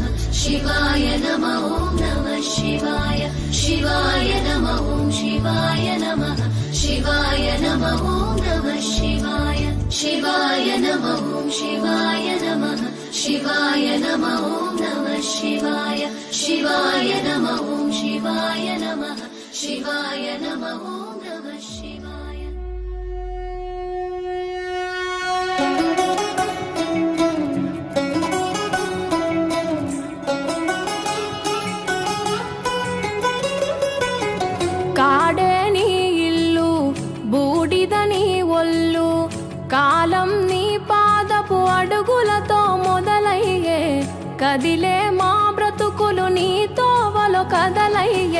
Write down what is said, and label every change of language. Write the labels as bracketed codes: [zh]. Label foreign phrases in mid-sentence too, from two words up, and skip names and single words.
[sa] शिवाय नमः नमः शिवाय शिवाय नमः शिवाय नमः शिवाय नमः नमः शिवाय शिवाय नमः शिवाय नमः शिवाय नमः नमः शिवाय शिवाय नमः शिवाय नमः शिवाय नमः नमः शिवाय [te] కాడే నీ ఇల్లు బూడిద నీ ఒళ్ళు కాలం నీ పాదపు అడుగులతో మొదలయ్యే కదిలే మా బ్రతుకులు నీ తోవలో కదలయ్యే